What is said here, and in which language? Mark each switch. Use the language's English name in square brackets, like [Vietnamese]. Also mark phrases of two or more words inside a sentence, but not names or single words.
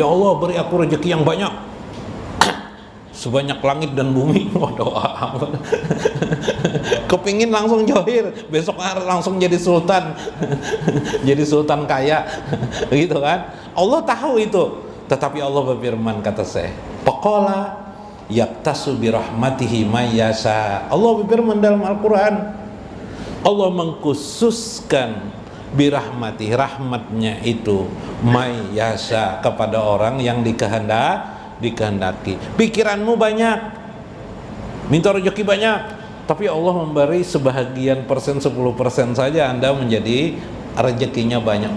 [Indonesian] Ya Allah, beri aku rezeki yang banyak sebanyak langit dan bumi. Doa kepingin langsung johir, besok langsung jadi sultan jadi sultan kaya gitu kan. Allah tahu itu. Tetapi Allah berfirman, kata saya, [Arabic] faqala yaktasu bi rahmatihi may yasha. [Indonesian] Allah berfirman dalam Al-Qur'an, Allah mengkhususkan [Arabic] bi rahmati, [Indonesian] rahmatnya itu [Arabic] may yasha, [Indonesian] kepada orang yang dikehendaki. Pikiranmu banyak, minta rezeki banyak, tapi Allah memberi sebahagian persen, 10% saja Anda menjadi rezekinya banyak.